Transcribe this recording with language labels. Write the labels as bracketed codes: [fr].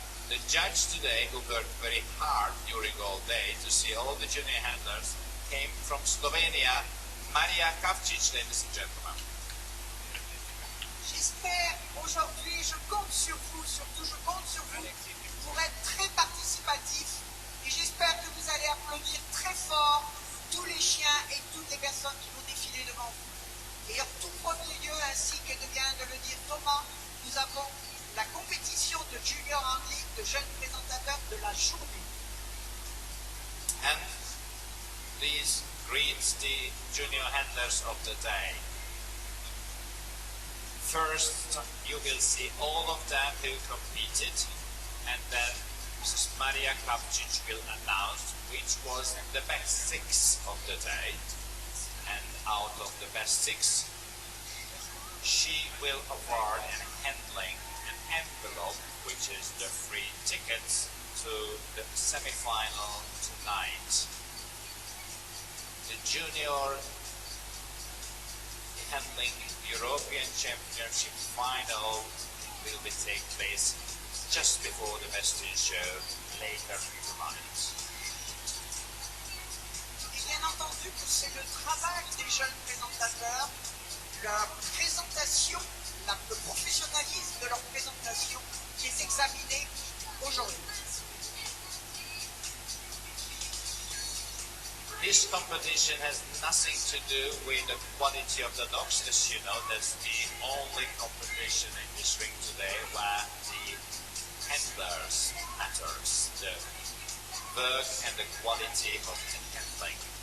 [en] The judge today, who worked very hard during all day to see all the junior handlers, came from Slovenia, Marija, Kavcic, ladies and gentlemen. [fr] J'espère aujourd'hui, je compte sur vous, surtout je compte sur vous pour être très participatif, et j'espère que vous allez applaudir très fort tous les chiens et toutes les personnes qui vont défiler devant vous. Et en tout premier lieu, ainsi que vient de le dire Thomas, nous avons la compétition de junior handling de jeunes présentateurs de la journée. [en] And please greet the junior handlers of the day. First, you will see all of them who competed, and then Mrs. Marija Kavcic will announce which was the best 6 of the day, and out of the best 6, she will award an handling an envelope, which is the free tickets to the semi-final tonight. The junior handling European Championship final will be take place just before the Western show later tonight. [fr] Et bien entendu que c'est le travail des jeunes présentateurs, leur présentation, le professionnalisme de leur présentation qui est examiné aujourd'hui. [en] This competition has nothing to do with the quality of the dogs. As you know, that's the only competition in this ring today where the handlers matters, the work and the quality of the handling.